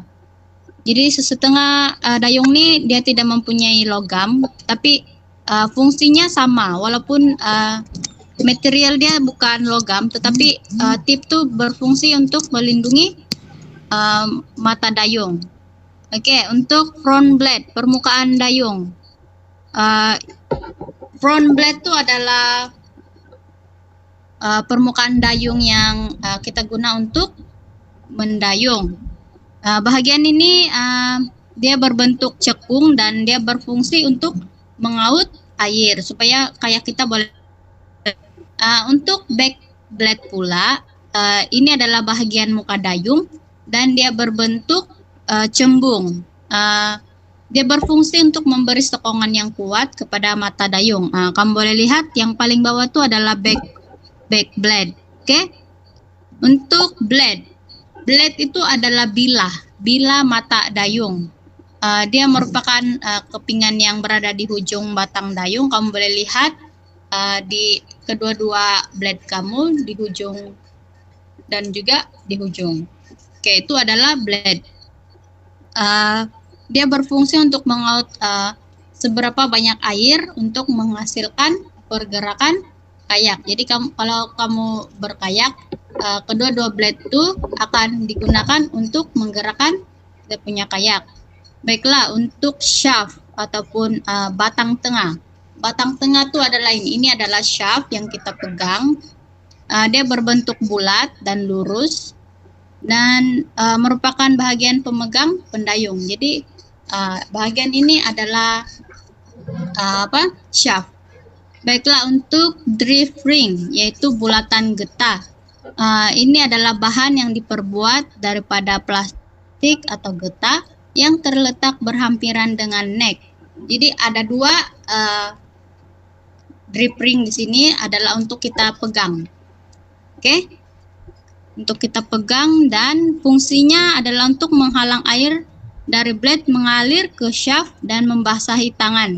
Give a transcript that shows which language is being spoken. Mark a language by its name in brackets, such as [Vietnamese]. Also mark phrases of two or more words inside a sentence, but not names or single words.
[Malay] Jadi setengah dayung ini dia tidak mempunyai logam, tapi fungsinya sama, walaupun material dia bukan logam, tetapi tip itu berfungsi untuk melindungi mata dayung. Oke, untuk [English] front blade, [Malay] permukaan dayung. [English] Front blade [Malay] itu adalah permukaan dayung yang kita guna untuk mendayung. Bahagian ini dia berbentuk cekung dan dia berfungsi untuk mengaut air supaya kayak kita boleh. Untuk [English] back blade [Malay] pula, ini adalah bahagian muka dayung dan dia berbentuk cembung. Dia berfungsi untuk memberi sokongan yang kuat kepada mata dayung. Kamu boleh lihat yang paling bawah itu adalah [English] back blade. [Malay] Oke. Untuk blade itu adalah bilah mata dayung. Dia merupakan kepingan yang berada di ujung batang dayung. Kamu boleh lihat di kedua-dua blade kamu, di ujung dan juga di ujung. Oke, itu adalah blade. Dia berfungsi untuk mengaut seberapa banyak air untuk menghasilkan pergerakan kayak. Jadi kalau kamu berkayak, kedua-dua blade itu akan digunakan untuk menggerakkan kita punya kayak. Baiklah, untuk shaft ataupun batang tengah. Batang tengah itu adalah ini. Ini adalah shaft yang kita pegang. Dia berbentuk bulat dan lurus dan merupakan bahagian pemegang pendayung. Jadi bahagian ini adalah shaft. Baiklah, untuk [English] drift ring, [Malay] yaitu bulatan getah. Ini adalah bahan yang diperbuat daripada plastik atau getah yang terletak berhampiran dengan neck. Jadi ada dua [English] drift ring [Malay] di sini adalah untuk kita pegang. Oke? Untuk kita pegang dan fungsinya adalah untuk menghalang air dari blade mengalir ke shaft dan membasahi tangan.